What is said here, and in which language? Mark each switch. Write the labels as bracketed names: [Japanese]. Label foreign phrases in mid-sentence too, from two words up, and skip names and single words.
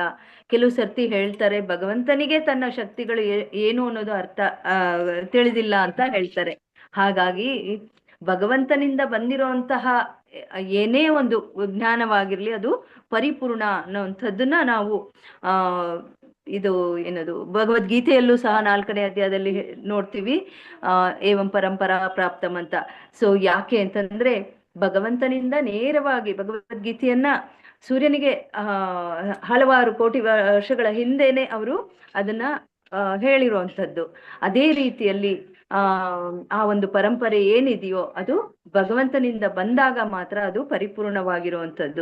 [Kannada] ಕೆಲವು ಸರ್ತಿ ಹೇಳ್ತಾರೆ ಭಗವಂತನಿಗೆ ತನ್ನ ಶಕ್ತಿಗಳು ಏನು ಅನ್ನೋದು ತಿಳಿದಿಲ್ಲ ಅಂತ ಹೇಳ್ತಾರೆ. ಹಾಗಾಗಿ ಭಗವಂತನಿಂದ ಬಂದಿರುವಂತಹ ಏನೇ ಒಂದು ಜ್ಞಾನವಾಗಿರ್ಲಿ ಅದು ಪರಿಪೂರ್ಣ ಅನ್ನೋಂಥದ್ದನ್ನ ನಾವು ಆ ಇದು ಏನದು ಭಗವದ್ಗೀತೆಯಲ್ಲೂ ಸಹ 4ನೇ ಅಧ್ಯಾಯದಲ್ಲಿ ನೋಡ್ತೀವಿ, [Sanskrit] ಏವಂ ಪರಂಪರಾ ಪ್ರಾಪ್ತಂ [Kannada] ಅಂತ. ಸೊ ಯಾಕೆ ಅಂತಂದ್ರೆ ಭಗವಂತನಿಂದ ನೇರವಾಗಿ ಭಗವದ್ಗೀತೆಯನ್ನ ಸೂರ್ಯನಿಗೆ ಹಲವಾರು ಕೋಟಿ ವರ್ಷಗಳ ಹಿಂದೆನೆ ಅವರು ಅದನ್ನ ಹೇಳಿರುವಂಥದ್ದು. ಅದೇ ರೀತಿಯಲ್ಲಿ ಆ ಒಂದು ಪರಂಪರೆ ಏನಿದೆಯೋ ಅದು ಭಗವಂತನಿಂದ ಬಂದಾಗ ಮಾತ್ರ ಅದು ಪರಿಪೂರ್ಣವಾಗಿರುವಂಥದ್ದು.